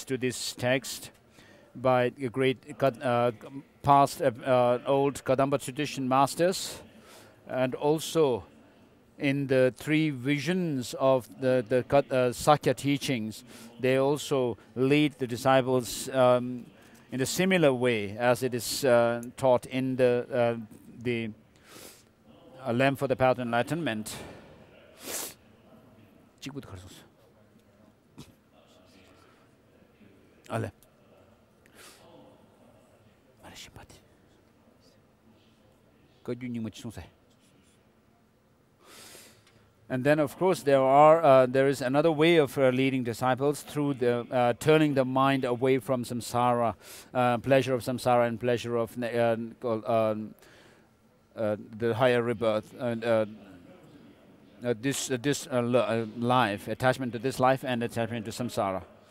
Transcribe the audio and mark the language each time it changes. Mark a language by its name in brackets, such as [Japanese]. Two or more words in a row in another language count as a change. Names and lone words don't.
[English] to this text by the great past old Kadamba tradition masters, and also in the three visions of the Sakya teachings, they also lead the disciples in a similar way as it is taught in the lamp for the path of enlightenment. Ale. Ale simpati. And then, of course, there is another way of leading disciples through the turning the mind away from samsara, pleasure of samsara and pleasure of the higher rebirth, and this life, attachment to this life and attachment to samsara.